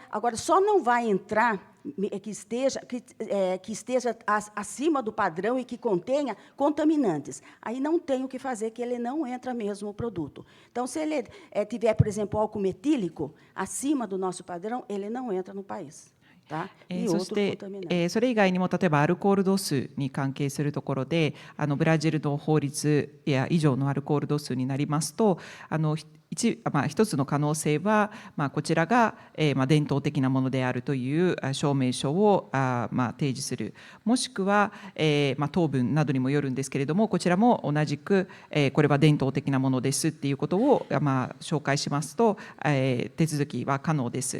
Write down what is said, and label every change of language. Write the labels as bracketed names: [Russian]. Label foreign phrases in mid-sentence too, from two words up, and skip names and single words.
[Portuguese] Agora, só não vai entrar que esteja acima do padrão e que contenha contaminantes. Aí não tem o que fazer, que ele não entra mesmo o produto. Então, se ele tiver, por exemplo, álcool metílico acima do nosso padrão, ele não entra no país. [Japanese] そして、それ以外にも例えばアルコール度数に関係するところでブラジルの法律や以上のアルコール度数になりますと一つの可能性は、こちらが、伝統的なものであるという証明書を提示する、もしくは、糖分などにもよるんですけれども、こちらも同じく、これは伝統的なものですっていうことを、紹介しますと、手続きは可能です。